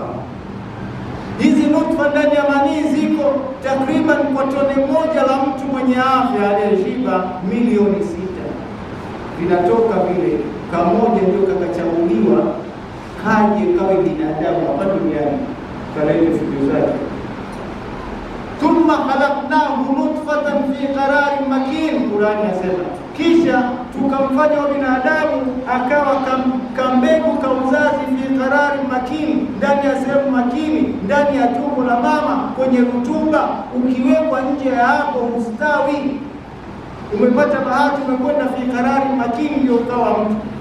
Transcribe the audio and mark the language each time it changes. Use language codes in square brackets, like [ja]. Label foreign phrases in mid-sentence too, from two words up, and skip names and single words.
[sw] Hizi nutfa ndani ya manii ziko takriban kwa tone moja la mtu mwenye afya aliyeshiba milioni 6. Vinatoka vile kamoja ndio kakachaguliwa kaje kawe binadamu hapa duniani, kalete fikiru zake. [ar] ثم خلقناه نطفة في قرار مكين. [sw] Qur'ani inasema kisha tukamfanya wa binadamu akawa kambegu ka uzazi, [ar] في قرار مكين, [sw] ndani ya sehemu makini, ndani ya tumbo la mama, kwenye rutuba. Ukiwekwa nje ya hapo ustawi. Umepata bahati, umekwenda [ar] في قرار مكين, [sw] ndio ukawa mtu.